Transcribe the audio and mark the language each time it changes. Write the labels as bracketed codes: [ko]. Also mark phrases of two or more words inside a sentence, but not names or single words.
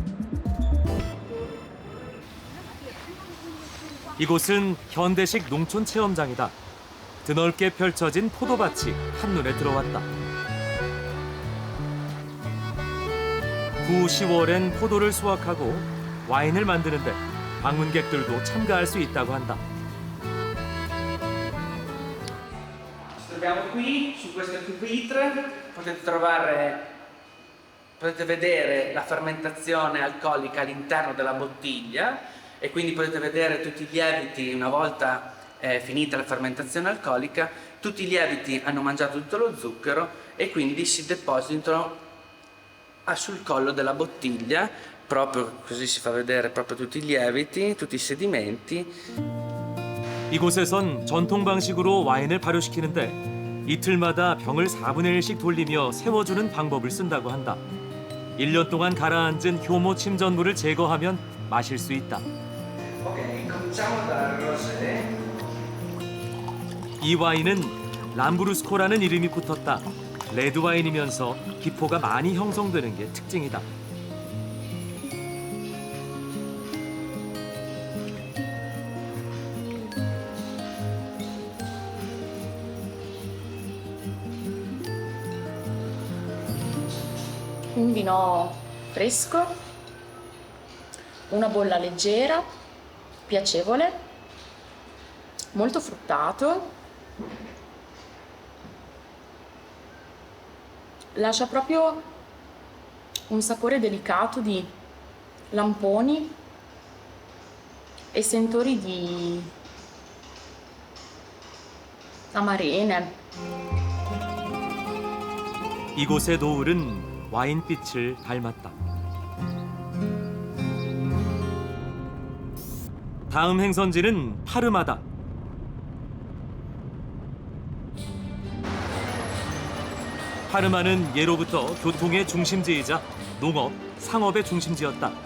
[ko] 이곳은 현대식 농촌 체험장이다. 드넓게 펼쳐진 포도밭이 한눈에 들어왔다. 구 10월엔 포도를 수확하고 와인을 만드는데 방문객들도 참가할 수 있다고 한다. [it] Ci troviamo qui su questo pupitre, potete vedere la fermentazione alcolica all'interno della bottiglia e quindi potete vedere tutti i lieviti una volta finita la fermentazione alcolica, tutti i lieviti hanno mangiato tutto lo zucchero e quindi si depositano sul collo della bottiglia, proprio così si fa vedere proprio tutti i lieviti, tutti i sedimenti. [ko] 이곳에선 전통 방식으로 와인을 발효시키는데 이틀마다 병을 4분의 1씩 돌리며 세워주는 방법을 쓴다고 한다. 1년 동안 가라앉은 효모 침전물을 제거하면 마실 수 있다. [it] Ok, cominciamo dal rosé. [ko] 이 와인은 람브루스코라는 이름이 붙었다. 레드 와인이면서 기포가 많이 형성되는 게 특징이다. [it] Un vino fresco, una bolla leggera, piacevole, molto fruttato. Lascia proprio un sapore delicato di lamponi e sentori di amarene. [ko] 이곳의 노을은 와인빛을 닮았다. 다음 행선지는 파르마다. 파르마는 예로부터 교통의 중심지이자 농업, 상업의 중심지였다.